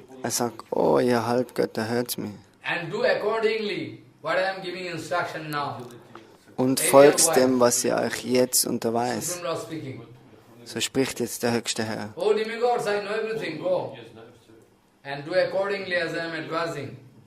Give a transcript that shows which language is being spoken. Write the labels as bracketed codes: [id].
[de] Er sagt, oh ihr Halbgötter, hört's mir. [en] And do accordingly what I am giving instruction now. [de] Und folgt dem, was ihr euch jetzt unterweist. So spricht jetzt der höchste Herr. [en] Oh demigods, I know everything, go. And do accordingly as I am advising.